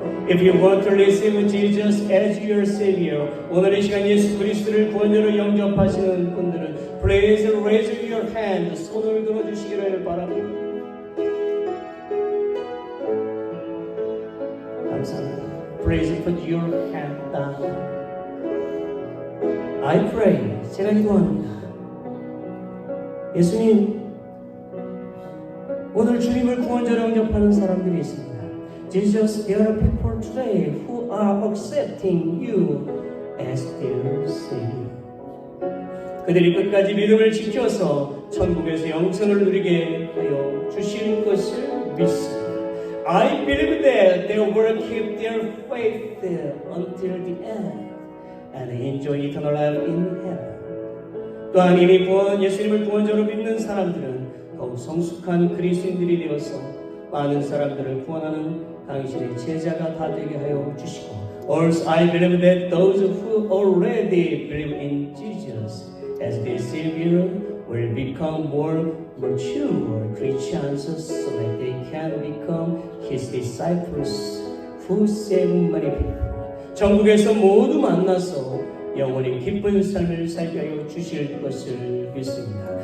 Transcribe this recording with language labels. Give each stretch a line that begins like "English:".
English: If you want to receive Jesus as your Savior,
Korean: 오늘의 시간 예수 그리스도를 구원자로 영접하시는 분들은
English: Please raise your hand,
Korean: 손을 들어주시기를 바랍니다. 감사합니다.
English: Please put your hand down. I pray,
Korean: 제가 기도합니다. 예수님, 오늘 주님을 구원자로 영접하는 사람들이 있습니다.
English: Jesus, there are people today who are accepting you as their Savior.
Korean: 그들이 끝까지 믿음을 지켜서 천국에서 영생을 누리게 하여 주실 것을 믿습니다.
English: I believe that they will keep their faith until the end and enjoy eternal life in heaven.
Korean: 또한 이미 예수님을 구원자로 믿는 사람들은 더욱 성숙한 그리스도인들이 되어서 많은 사람들을 구원하는 당신의 제자가 다 되게 하여 주시고,
English: Also I believe that those who already believe in Jesus as their Savior will become more mature Christians so that they can become His disciples who save many people.
Korean: 천국에서 모두 만나서 영원히 기쁜 삶을 살게 하여 주실 것을 믿습니다.